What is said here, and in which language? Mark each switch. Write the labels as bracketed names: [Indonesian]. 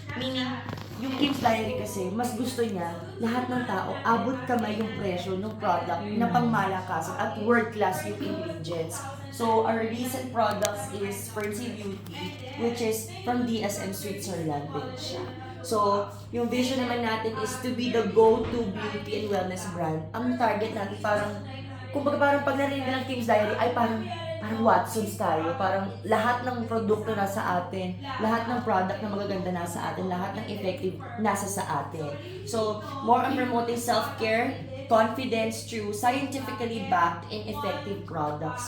[Filipino] Meaning, yung Kim's Diary kasi, mas gusto niya lahat ng tao abot kamay yung presyo ng product na pangmalakasan at world-class yung ingredients. [English] So, our recent products is Fernsey Beauty, which is from DSM Switzerland [Filipino] din siya. [English] So, [Filipino] yung vision naman natin [English] is to be the go-to beauty and wellness brand. [Filipino] Ang target natin parang, kumbaga parang pag narinig ng Kim's Diary, ay parang Watsons tayo. Parang lahat ng produkto nasa atin, lahat ng product na magaganda nasa atin, lahat ng effective nasa sa atin. [English] So, more on promoting self-care, confidence through scientifically backed and effective products.